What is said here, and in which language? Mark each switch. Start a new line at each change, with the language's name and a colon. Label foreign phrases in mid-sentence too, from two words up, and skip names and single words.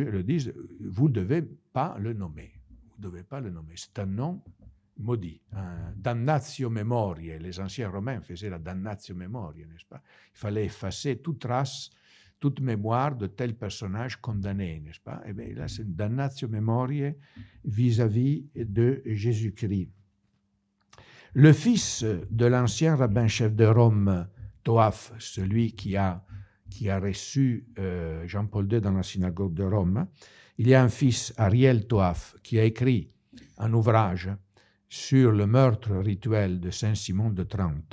French: Ils le disent, vous ne devez pas le nommer. Vous ne devez pas le nommer. C'est un nom maudit.
Latin: Damnatio memoriae.
French: Les anciens Romains faisaient la
Latin: damnatio memoriae,
French: n'est-ce pas? Il fallait effacer toute trace, toute mémoire de tel personnage condamné, n'est-ce pas? Et bien là, c'est une
Latin: damnatio memoriae
French: vis-à-vis de Jésus-Christ. Le fils de l'ancien rabbin-chef de Rome, Toaphe, celui qui a reçu Jean-Paul II dans la synagogue de Rome, il y a un fils, Ariel Toaphe, qui a écrit un ouvrage sur le meurtre rituel de Saint-Simon de Trente.